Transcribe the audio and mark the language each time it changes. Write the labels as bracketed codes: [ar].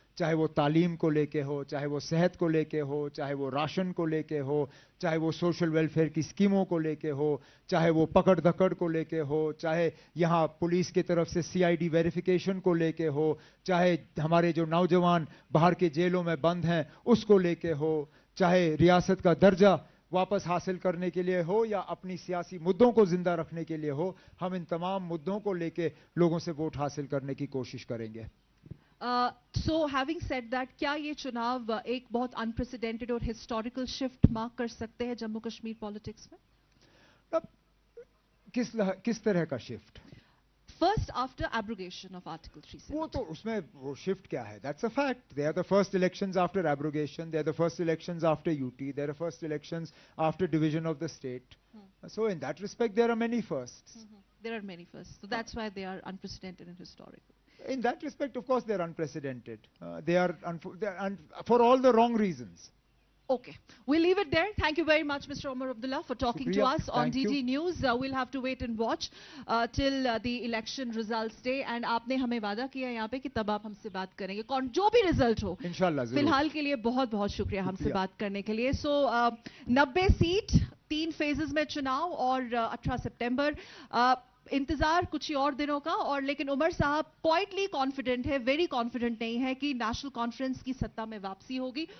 [hi] चाहे वो तालीम को लेके हो, चाहे वो सेहत को लेके हो, चाहे वो राशन को लेके हो, चाहे वो सोशल वेलफेयर की स्कीमों को लेके हो, चाहे वो पकड़ धकड़ को लेके हो, चाहे यहाँ पुलिस की तरफ से सीआईडी वेरिफिकेशन को लेके हो, चाहे हमारे जो नौजवान बाहर के जेलों में बंद हैं उसको लेके हो, चाहे रियासत का दर्जा वापस हासिल करने के लिए हो या अपनी सियासी मुद्दों को जिंदा रखने के लिए हो, हम इन तमाम मुद्दों को लेके लोगों से वोट हासिल करने की कोशिश करेंगे। [en] so having said that, [hi] क्या ये चुनाव एक बहुत अनप्रेसिडेंटेड और हिस्टोरिकल शिफ्ट मार्क कर सकते हैं जम्मू कश्मीर पॉलिटिक्स में? किस तरह का shift? [en] First, after abrogation of Article 370. [hi] वो तो उसमें वो शिफ्ट क्या है? [en] That's a fact. They are the first elections after abrogation. They are the first elections after UT. They are the first elections after division of the state. So in that respect, there are many firsts. There are many firsts. So that's why they are unprecedented and historical. In that respect, of course, they are unprecedented. They are for all the wrong reasons. Okay, we'll leave it there. Thank you very much, Mr. Omar Abdullah, for talking to us on DD News. We'll have to wait and watch till the election results day. [hi] And आपने हमें वादा किया यहाँ पे कि तब आप हमसे बात करेंगे, जो भी रिजल्ट हो। इंशाल्लाह। फिलहाल के लिए बहुत बहुत शुक्रिया हमसे बात करने के लिए। So 90 सीट, 3 फेजेस में चुनाव, और 18 सितंबर इंतजार कुछ ही और दिनों का। और लेकिन उमर साहब क्वाइटली कॉन्फिडेंट है, वेरी कॉन्फिडेंट नहीं है कि नेशनल कॉन्फ्रेंस की सत्ता में वापसी होगी।